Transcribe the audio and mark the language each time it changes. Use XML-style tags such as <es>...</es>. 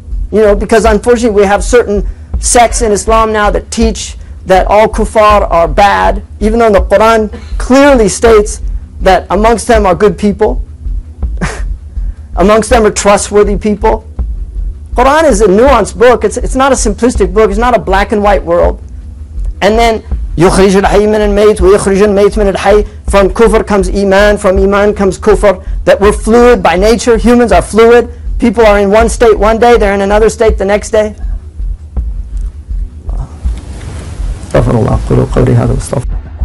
<en>Because unfortunately we have certain sects in Islam now that teach that all kuffar are bad, even though the Quran clearly states that amongst them are good people. Amongst them are trustworthy people. Quran is a nuanced book. It's not a simplistic book. It's not a black and white world. And then</en> <ar>يخرج الحي من الميت ويخرج الميت من الحي.</ar> <en>From kufr comes iman, from iman comes kufr. That we're fluid by nature. Humans are fluid. People are in one state one day, they're in another state the next day.</en> <ar>استغفر الله. قولوا قولي هذا واستغفر</ar>